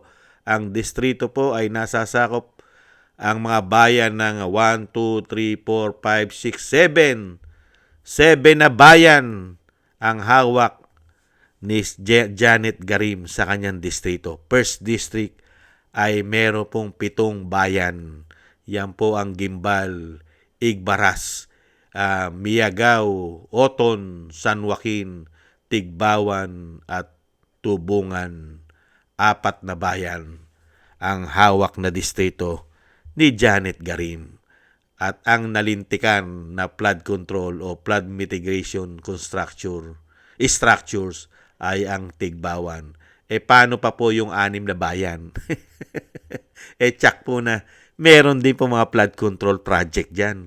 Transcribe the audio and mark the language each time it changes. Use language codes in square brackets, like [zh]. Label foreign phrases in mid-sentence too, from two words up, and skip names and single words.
[tl] Ang distrito po ay nasasakop ang mga bayan ng 1, 2, 3, 4, 5, 6, 7. 7 na bayan ang hawak ni Janet Garim sa kanyang distrito. [en] 1st District [tl] ay meron pong 7 bayan. Yan po ang Gimbal, Igbaras, Miagao, Oton, San Joaquin, Tigbawan at Tubungan. 4 na bayan ang hawak na distrito ni Janet Garim. At ang nalintikan na [en] flood control [tl] o [en] flood mitigation structures [tl] ay ang Tigbawan. Paano pa po yung 6 na bayan? Tsak po na meron din po mga [en] flood control project [tl] dyan.